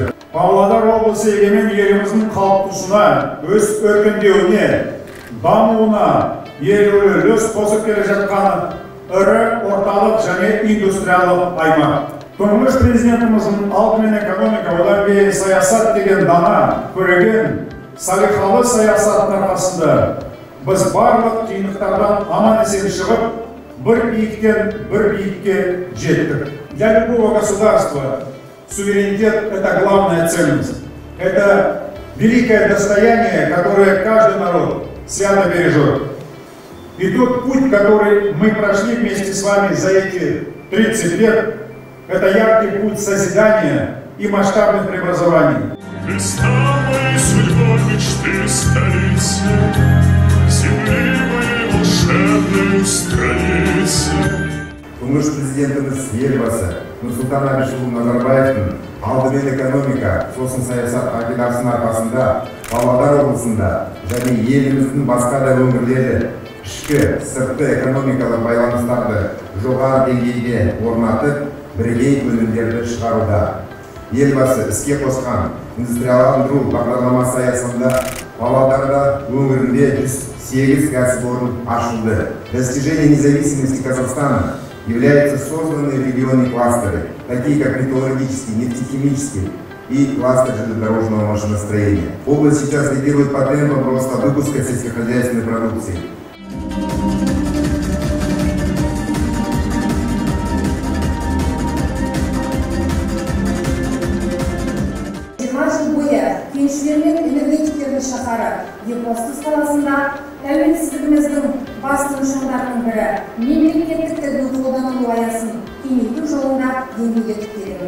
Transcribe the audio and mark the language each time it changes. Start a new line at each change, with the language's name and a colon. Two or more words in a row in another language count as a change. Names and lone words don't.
Kazakh: Павлодар облысы егемен еліміздің қалыптасуына, өз өркендеуіне, дамуына елеулі үлес қосып келе жатқан ірі орталық және индустриялық аймақ. Тұңғыш президентіміздің алдымен экономика, одан кейін саясат деген дана, көреген, салиқалы саясаттың арқасында біз барлық қиындықтардан аман есен шығып, бір биіктен бір биікке жеттік.
Russian: Для любого государства суверенитет – это главная ценность. Это великое достояние, которое каждый народ свято бережет. И тот путь, который мы прошли вместе с вами за эти 30 лет, это яркий путь созидания и масштабных преобразований. Ты самой судьбой мечты столицы, земли моей волшебной страницы.
Kazakh: Тұңғыш президентіміз елбасы Нұрсұлтан Әбішұлы Назарбаевтың алдымен экономика, сосын саясат қағидасының арқасында Павлодар облысында және еліміздің басқа да өңірлері ішкі сыртқы экономикалық байланыстарды жоғары деңгейде орнатып, бірегей өнімдерді шығаруда. Елбасы іске қосқан индустрияландыру бағдарламасы аясында Павлодарда өңірінде 108 кәсіпорын ашылды.
Russian: Достижение независимости Казахстана являются созданы в регионе кластеры, такие как металлургический, нефтехимический и кластер железнодорожного машиностроения. Область сейчас лидирует по темпам роста выпуска сельскохозяйственной продукции.
Kazakh: Кеншілермен энергетиктердің шаһары Екібастұз қаласында тәуелсіздігіміздің басты нышандарының бірі мемлекеттік тілдің қолданылу аясын кеңейту жолында еңбек етіп келемін.